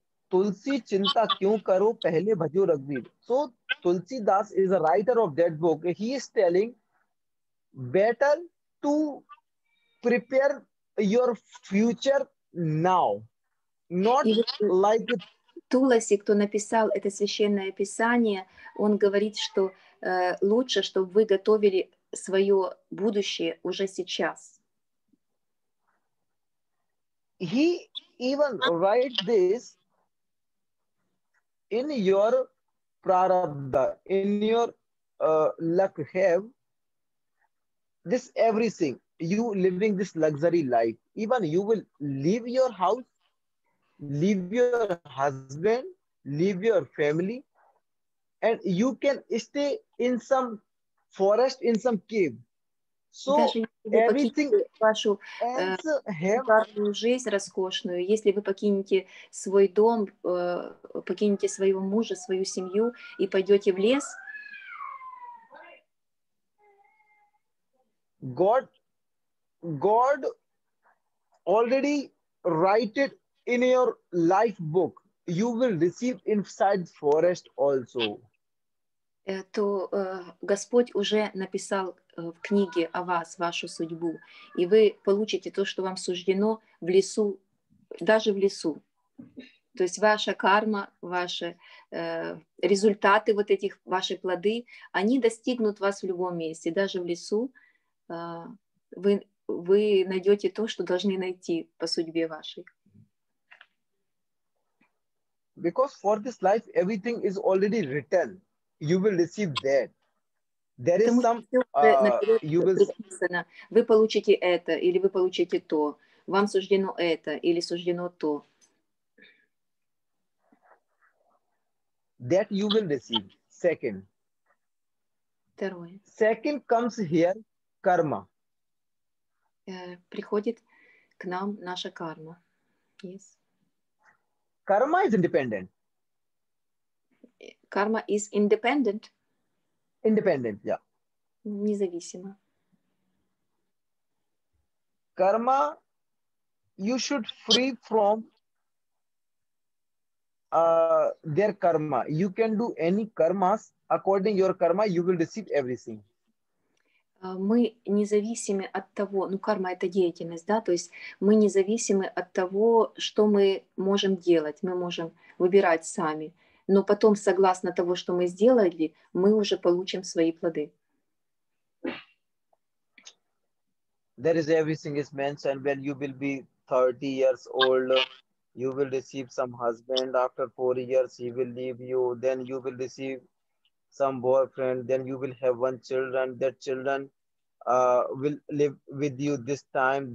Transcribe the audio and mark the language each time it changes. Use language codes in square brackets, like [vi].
[hi] तुलसी चिंता क्यों करो पहले भजो रघुवीर. [en] So Tulsidas is a writer of that book. He is telling better to prepare your future now, not like [ru] Туласи, кто написал это священное писание, он говорит, что лучше, чтобы вы готовили свое будущее уже сейчас. [en] He even writes this in your prarabdha, in your luck have this everything, you living this luxury life, even you will leave your house, leave your husband, leave your family, and you can stay in some forest, in some cave. So [ru] Даже если вы [en] everything [ru] покинете вашу [en] else have. [ru] шикарную жизнь роскошную, если вы покинете свой дом, покинете своего мужа, свою семью и пойдете в лес, [en] God already write it in your life book. You will receive inside forest also. [ru] то Господь уже написал в книге о вас, вашу судьбу, и вы получите то, что вам суждено в лесу, даже в лесу. То есть ваша карма, ваши результаты, вот этих, ваши плоды, они достигнут вас в любом месте, даже в лесу. Вы найдете то, что должны найти по судьбе вашей. [en] Because for this life, everything is already written. You will receive that. There is some, you will... [ru] Вы получите это, или вы получите то. Вам суждено это, или суждено то. [en] That you will receive. Second. [ru] Второе. [en] Second comes here, karma. [ru] Приходит к нам наша карма. [en] Yes. Karma is independent. Karma is independent. Independent, yeah. [ru] Независимо. [en] Karma, you should free from their karma. You can do any karmas. According to your karma, you will receive everything. Мы независимы от того, ну карма это деятельность, да, то есть мы независимы от того, что мы можем делать, мы можем выбирать сами, но потом, согласно того, что мы сделали, мы уже получим свои плоды. There is everything is mentioned. When you will be 30 years old, you will receive some husband. After 4 years, he will leave you. Then you will receive some boyfriend. Then you will have one children. That children will live with you this time.